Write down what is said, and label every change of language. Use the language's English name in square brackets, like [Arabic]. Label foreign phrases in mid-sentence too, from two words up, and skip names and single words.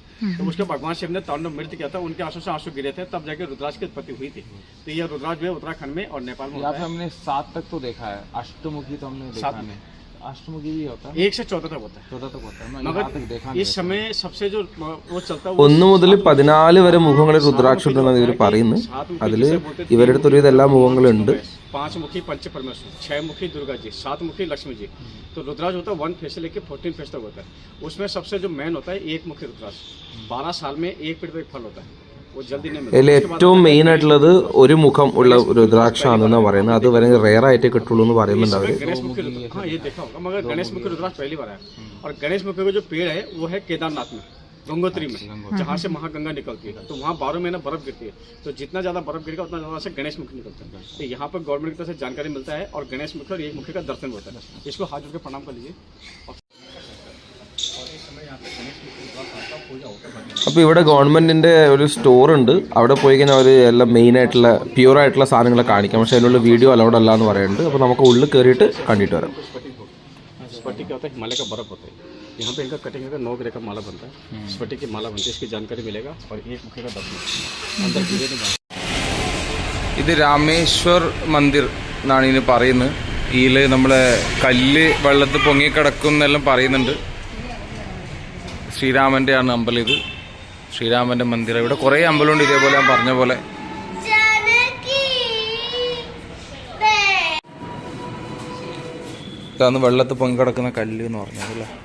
[Hindi] तो उसके भगवान शिव ने तांडव नृत्य किया था, उनके आंसू से आंसू गिरे थे, तब जाके रुद्राक्ष की उत्पत्ति हुई थी। तो ये रुद्राक्ष जो है उत्तराखंड में और नेपाल में होता है। हमने 7 तक तो देखा है, अष्टमुखी तो हमने देखा नहीं। अष्टमुखी भी होता है, 1 से 14 तक होता है। 14 तक होता है, मगर इस समय सबसे जो वो चलता है [Malayalam] 1 മുതൽ 14 വരെ മുഖങ്ങളിൽ രുദ്രാക്ഷം ഉണ്ടെന്ന് ഇവർ പറയുന്നു. അതിൽ ഇവരുടെ അടുത്തൊരു എല്ലാ മുഖങ്ങളുണ്ട്. [Hindi] 5 मुखी पंच परमेश्वर, 6 मुखी दुर्गा जी, 7 मुखी लक्ष्मी जी। तो रुद्राक्ष होता है 1 फेस से लेके 14 फेस तक होता है। उसमें सबसे जो मेन होता है एक मुखी रुद्राक्ष, 12 साल में एक पेड़ पर एक फल होता है, वो जल्दी नहीं मिलता। [Malayalam] ഇതിൽ ഏറ്റവും മെയിൻ ആയിട്ടുള്ളത് ഒരു മുഖം ഉള്ള രുദ്രാക്ഷാണെന്നാണ് പറയുന്നത്. അത് വരെ റെയർ ആയിട്ട് കിട്ടുള്ളൂ എന്ന് പറയുന്നുണ്ട് അവർ. [Hindi] गणेश मुखी रुद्राक्ष, हाँ ये देखा होगा, मगर गणेश मुखी रुद्राक्ष पहली बार आया। और गणेश मुखी का जो पेड़ है वो है केदारनाथ में, गंगोत्री में, जहाँ से महागंगा निकलती है। तो वहाँ 12 महीना बर्फ गिरती है, तो जितना ज्यादा बर्फ गिरेगा उतना ज्यादा से गणेश मुखी निकलता है। तो यहाँ पर गवर्नमेंट की तरफ से जानकारी मिलता है और गणेश मुखी और एक मुखी का दर्शन होता है। इसको हाथ जोड़ के प्रणाम कर लीजिए। [Malayalam] അപ്പോൾ ഇവിടെ ഗവൺമെൻറ്റിൻ്റെ ഒരു സ്റ്റോറുണ്ട്. അവിടെ പോയി കഴിഞ്ഞാൽ അവർ എല്ലാം മെയിനായിട്ടുള്ള പ്യൂറായിട്ടുള്ള സാധനങ്ങളെ കാണിക്കാം. പക്ഷേ അതിനുള്ള [English] video allowed [Malayalam] അല്ല എന്ന് പറയുന്നുണ്ട്. അപ്പോൾ നമുക്ക് ഉള്ളിൽ കയറിയിട്ട് കണ്ടിട്ട് വരാം. [Hindi] स्फटिक क्या होता है, हिमालय का बर्फ होता है। यहाँ पे इनका कटिंग करके 9 ग्रह का माला बनता है, स्फटिक की माला बनती है। इसकी जानकारी मिलेगा और एक मुखी का दर्शन अंदर गिरे नहीं। [Malayalam] ഇത് രാമേശ്വർ മന്ദിർ എന്നാണ് ഇതിന് പറയുന്നത്. ഇതിൽ നമ്മളെ കല്ല് വെള്ളത്തിൽ പൊങ്ങിക്കിടക്കും എന്നെല്ലാം പറയുന്നുണ്ട്. ശ്രീരാമൻ്റെ ആണ് അമ്പലം ഇത്, ശ്രീരാമൻ്റെ മന്ദിരം. ഇവിടെ കുറേ അമ്പലമുണ്ട് ഇതേപോലെ ഞാൻ പറഞ്ഞ പോലെ. ഇതാണ് വെള്ളത്തിൽ പൊങ്ങിക്കിടക്കുന്ന കല്ല് എന്ന് പറഞ്ഞത്.